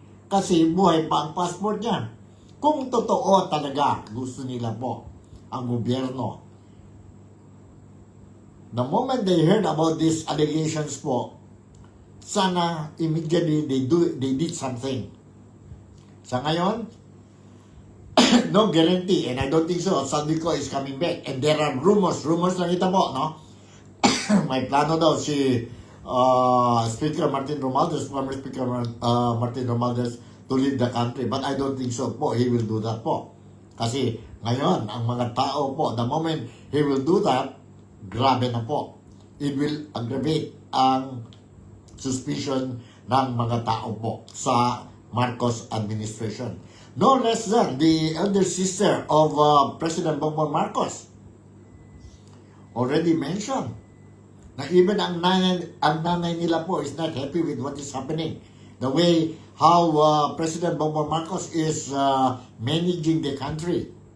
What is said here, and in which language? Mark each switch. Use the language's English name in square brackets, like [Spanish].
[Filipino] Kasi buhay pa ang passport niya. Kung totoo talaga gusto nila po ang gobyerno. [English] The moment they heard about these allegations po, sana immediately they did something. [Filipino] Sa ngayon, [English] no guarantee, and I don't think so, Saldico is coming back. And there are rumors [Filipino] lang ito po, [English] no? [Filipino] May plano daw si [English] Speaker Martin Romualdez, former Speaker Martin Romualdez to leave the country. But I don't think so po, he will do that po. [Filipino] Kasi ngayon, ang mga tao po, [English] the moment he will do that, [Filipino] grabe na po. [English] It will aggravate ang suspicion [Filipino] ng mga tao po sa [English] Marcos administration. No less than the elder sister of President Bongbong Marcos already mentioned na even [Filipino] ang nanay nila po [English] is not happy with what is happening. The way how President Bongbong Marcos is managing the country.